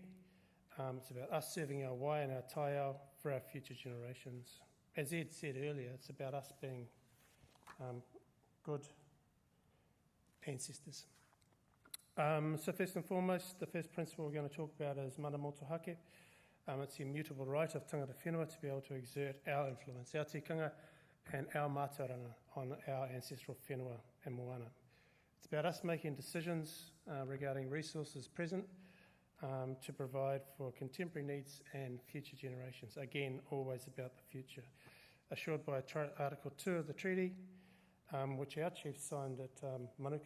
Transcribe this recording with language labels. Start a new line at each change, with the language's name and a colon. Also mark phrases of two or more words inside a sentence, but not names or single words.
English: It's about us serving our Whai and our taiao for our future generations. As Ed said earlier, it's about us being good ancestors. So first and foremost, the first principle we're going to talk about is
Māori: mana motuhake.
English: It's the immutable right of
Māori: tangata whenua
English: to be able to exert our influence, our tikanga and our mātauranga on our ancestral whenua and moana. It's about us making decisions regarding resources present to provide for contemporary needs and future generations. Again, always about the future. Assured by Article 2 of the treaty, which our chief signed at Manukau.